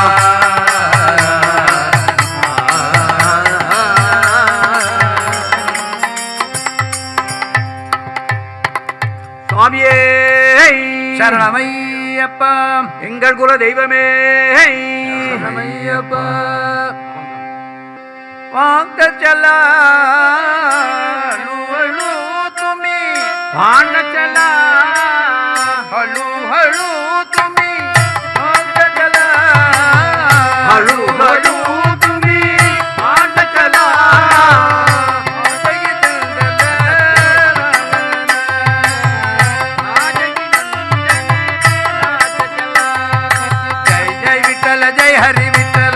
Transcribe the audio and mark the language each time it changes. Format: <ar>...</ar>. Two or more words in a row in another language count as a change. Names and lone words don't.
<ta>சுவாமியே சரணம் ஐயப்பா எங்கள் குல தெய்வமே சரணம் ஐயப்பா</ta> <mr>வாங்க चला हळू तुम्ही भांड चला हळू हळू तुम्ही भांड चला हळू हळू तुम्ही भांड चला जय जय विठ्ठल जय हरी विठ्ठल</mr>